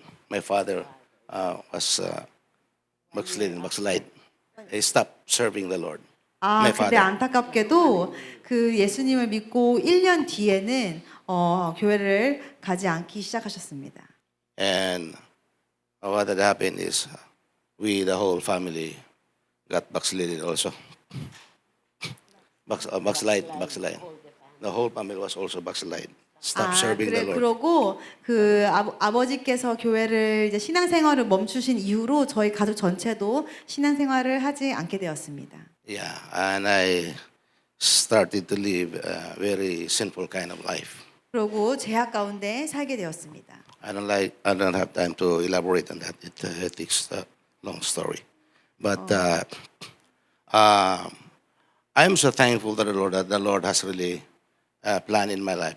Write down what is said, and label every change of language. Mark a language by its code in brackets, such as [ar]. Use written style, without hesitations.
[en] My father was backslide. He stopped serving the Lord. My [ko] 근데 [en] father. [ko] 안타깝게도 예수님을 믿고 1년 뒤에는 교회를 가지 않기 시작하셨습니다. [en] And what had happened is we, the whole family, got backslided also. Backslide. The whole family was also backslide. Stop serving the Lord. [ko] 그러고 아버지께서 교회를 이제 신앙생활을 멈추신 이후로 저희 가족 전체도 신앙생활을 하지 않게 되었습니다. [en] Yeah, and I started to live a very sinful kind of life. [ko] 그러고 죄악 가운데 살게 되었습니다. [en] I don't have time to elaborate on that. It takes a long story. But I'm so thankful to the Lord that the Lord has really planned in my life.